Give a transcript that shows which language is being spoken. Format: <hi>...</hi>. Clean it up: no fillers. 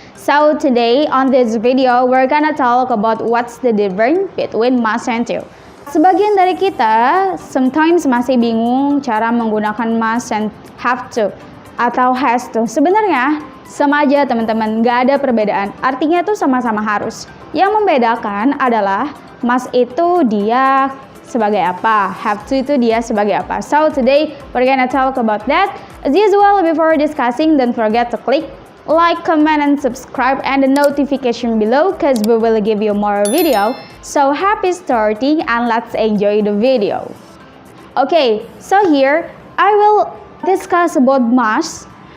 <en>So today on this video, we're gonna talk about what's the difference between must and to.</en> <id>Sebagian dari kita</id> <en>sometimes</en> <id>masih bingung cara menggunakan must and have to atau has to. Sebenarnya sama aja teman-teman, nggak ada perbedaan. Artinya tuh sama-sama harus. Yang membedakan adalah must itu dia sebagai apa, have to itu dia sebagai apa.</id> <en>So today we're gonna talk about that. As usual, before discussing, don't forget to click like, comment, and subscribe and the notification below because we will give you more video. So happy starting and let's enjoy the video. Okay, so here I will discuss about must.</en>